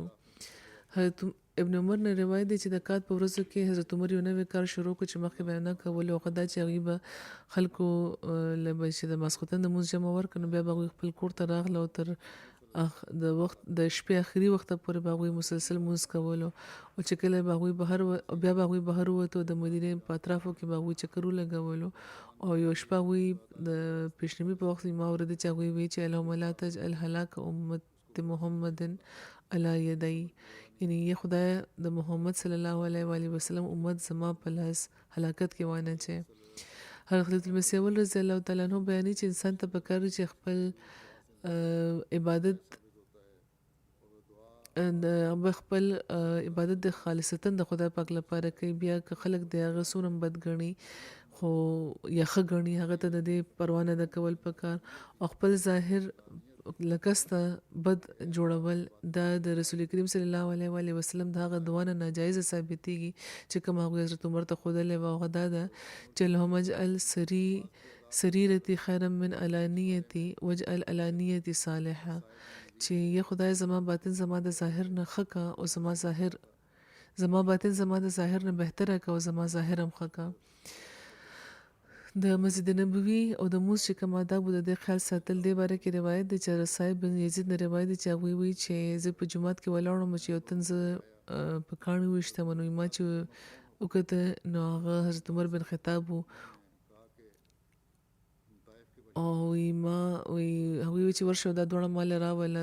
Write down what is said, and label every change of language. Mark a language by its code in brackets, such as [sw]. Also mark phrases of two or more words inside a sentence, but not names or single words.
[ps] حضرت ابن عمر نه روایت دی چې د کات په ورځو کې حضرت عمر یو نوی کار شروع کړ چې مخکې به یې نه کولو، هغه دا چې هغوی به خلکو له به چې د ماسخوتن د لمونځ جمع ورکړه، نو بیا به هغوی خپل کور ته راغله او تر د وخت د شپې آخري وخته پورې به هغوی مسلسل لمونځ کولو، او چې کله به هغوی بیا به هغوی بهر ووتو د مدینې په اطرافو کې به هغوی چکر ولګولو. او یو شپه هغوی د پیشنمي په وخت ما اورېده چې هغوی وایي چې [ar] اللهم لا تجعل هلاک امت محمد علی یدی، [ps] یعنی یا خدای د محمد [ar] صلی الله علیه و آله وسلم [ps] امت زما په لاس هلاکت کې وانه چې. حضرت المسیح اول [ar] رضی الله تعالی عنہ [ps] بیانوي چې انسان ته پکار چې خپل عبادت د خالصتاً د خدای پاک لپاره کوي. بیا که خلک د هغه څومره بد ګڼي خو یا ښه ګڼي، هغه ته د دې پروا نه ده کول پکار، او خپل ظاهر لکسته بد جوړول دا د رسول کریم [ar] صلی الله علیه و آله وسلم [ps] د هغه دعا نه ناجایزه ثابتېږي چې کوم هغه حضرت عمر ته ښودلې وه، هغه دا ده چې [ar] اللهم اجعل سریرتي خیرا من علانیتي واجعل علانیتي صالحه، [ps] چې یا خدای زما باطن زما د ظاهر نه ښه کا او زما باطن زما د ظاهر نه بهتره کا او زما ظاهر هم ښه کا. د مسجد نبوي او د لمونځ چې کوم آداب د دې خیال ساتل دې باره کې روایت دی چې صاحب بن یزید نه روایت دی چې هغوی وایي چې زه په جومات کې ولاړم چې یو تن زه په کاڼي وویشتم، نو ما چې وکته نو هغه حضرت عمر بن خطاب و، او هغوی وایي چې ورشه دا دواړه مال راوله.